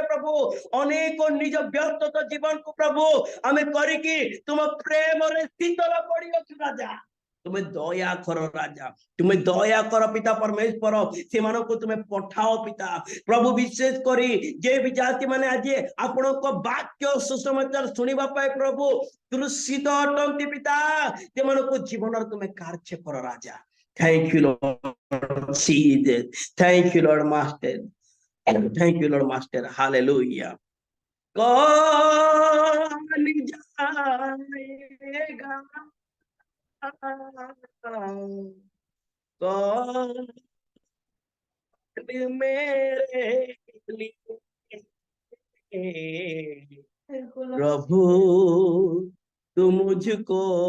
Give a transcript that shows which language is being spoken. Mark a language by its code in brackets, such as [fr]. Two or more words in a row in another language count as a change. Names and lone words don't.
[or] ପ୍ରଭୁ ଅନେକ ନିଜ ବ୍ୟସ୍ତ ଜୀବନକୁ ପ୍ରଭୁ ଆମେ କରିକି ତୁମ ପ୍ରେମରେ ଶୀତଳ ପଡ଼ିଅଛୁ ରାଜା ତୁମେ ଦୟା କର ରାଜା ତୁମେ ଦୟା କର ପିତା ପରମେଶ୍ୱର ସେମାନଙ୍କୁ ତୁମେ ପଠାଅ ପିତା ପ୍ରଭୁ ବିଶେଷ କରି ଯେ ବି ଜାତି ମାନେ ଆଜି ଆପଣଙ୍କ ବାକ୍ୟ ସୁସମାଚାର ଶୁଣିବା ପାଇଁ ପ୍ରଭୁ ତୃଷିତ ଅଟନ୍ତି ପିତା ସେମାନଙ୍କୁ ଜୀବନରେ ତୁମେ କାର୍ଯ୍ୟ କର ରାଜା [en] Thank you, Lord Jesus. Thank you, Lord Master. Thank you, Lord Master. Hallelujah. [hi] कौन जाएगा कौन मेरे लिए प्रभु तू मुझको